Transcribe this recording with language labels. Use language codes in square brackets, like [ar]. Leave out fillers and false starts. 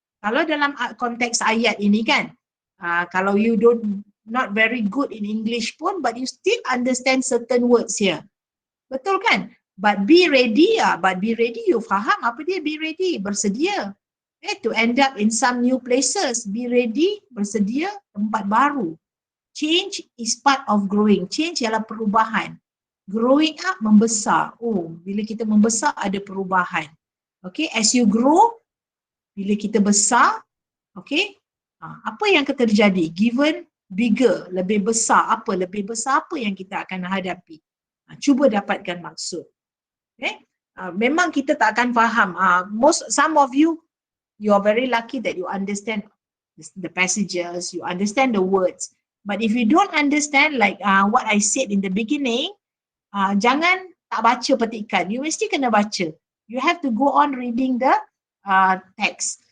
[en] Kalau dalam konteks ayat ini kan, kalau you not very good in English pun, but you still understand certain words here. Betul kan? But be ready, you faham apa dia be ready, bersedia. To end up in some new places, be ready, bersedia tempat baru. Change is part of growing. [ms] Change ialah perubahan. Growing up, membesar. Oh, bila kita membesar ada perubahan. Okay, as you grow, bila kita besar, okay, apa yang akan terjadi? Given bigger, lebih besar apa? Lebih besar apa yang kita akan hadapi? Cuba dapatkan maksud. Okay? Memang kita tak akan faham. [en] Some of you, you are very lucky that you understand the passages, you understand the words. But if you don't understand, like what I said in the beginning, jangan tak baca petikan. You mesti kena baca. You have to go on reading the text.